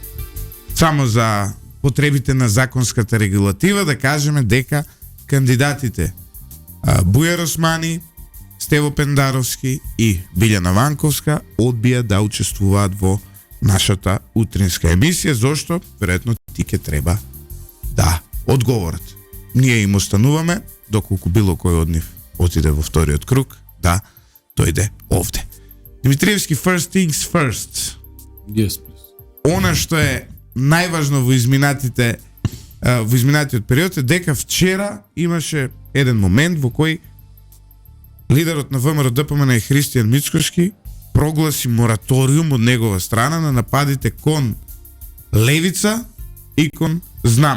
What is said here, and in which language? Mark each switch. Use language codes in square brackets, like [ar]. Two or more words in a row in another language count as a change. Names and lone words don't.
[mk] Само за потребите на законската регулатива да кажеме дека кандидатите Бујар Османи, Стево Пендаровски и Билјана Ванковска одбија да учествуваат во нашата утринска емисија, зошто веројатно ти ке треба да одговорат. Ние им остануваме доколку било кој од нив отиде во вториот круг, да дојде овде. Димитриевски, [en] first things first. Yes, please. [mk] Она што е најважно во изминатиот период е дека вчера имаше еден момент во кој лидерот на ВМРО ДПМН и Христијан Мицкошки прогласи мораториум од негова страна на нападите кон левица и кон знам.